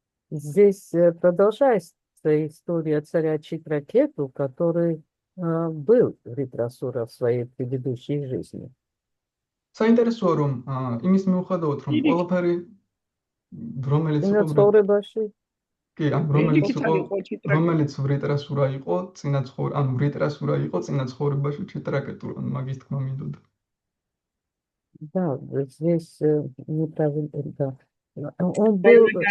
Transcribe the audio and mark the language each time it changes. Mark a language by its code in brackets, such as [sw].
[ru] Здесь продолжается история царя Читракету, который был Вритрасура в своей предыдущей жизни. [ka] საინტერესოა რომ იმის მიუხედავად რომ ყველაფერი რომელიც იყო ცხოვრებაში კი ან რომელიც ვრიტრასურა იყო წინა ცხოვრ ან ვრიტრასურა იყო წინა ცხოვრებაში ჩიტრაკეტუ ან მაგის თქმა მინდოდა. [ru] Да, здесь неправильно, да. Он был